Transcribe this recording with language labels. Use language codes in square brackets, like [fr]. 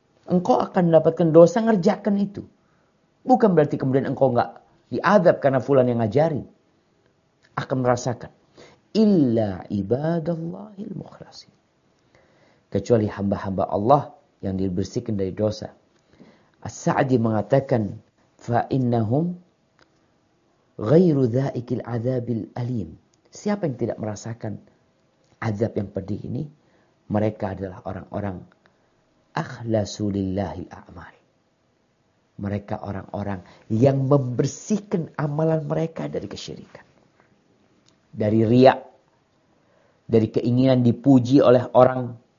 [id] Engkau akan mendapatkan dosa ngerjakan itu. Bukan berarti kemudian engkau enggak diazab karena fulan yang ngajarin. Akan merasakan [ar] illa ibadallahil mukhlasin. [id] Kecuali hamba-hamba Allah yang dibersihkan dari dosa. As-Sa'di mengatakan [ar] فَإِنَّهُمْ غَيْرُ ذَائِكِ الْعَذَابِ الْأَلِيمِ. [id] Siapa yang tidak merasakan azab yang pedih ini? Mereka adalah orang-orang [ar] أَخْلَسُ لِلَّهِ الْأَعْمَالِ. [id] Mereka orang-orang yang membersihkan amalan mereka dari kesyirikan, dari riya, dari keinginan dipuji oleh orang.